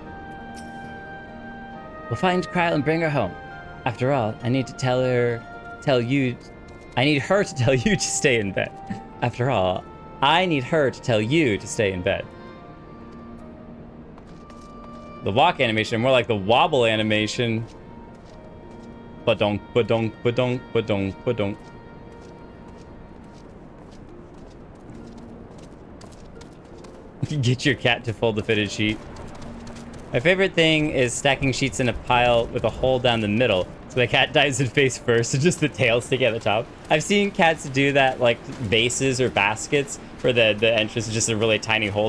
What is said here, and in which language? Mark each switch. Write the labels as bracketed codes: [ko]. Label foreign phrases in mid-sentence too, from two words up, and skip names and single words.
[en] We'll find Kryl and bring her home. After all, I need her to tell you to stay in bed. After all, I need her to tell you to stay in bed. The walk animation, more like the wobble animation. Ba-donk, ba-donk, ba-donk, ba-donk, ba-donk. Get your cat to fold the fitted sheet. My favorite thing is stacking sheets in a pile with a hole down the middle, so the cat dives in face first, and just the tail sticking at the top. I've seen cats do that, like vases or baskets, where the entrance is just a really tiny hole.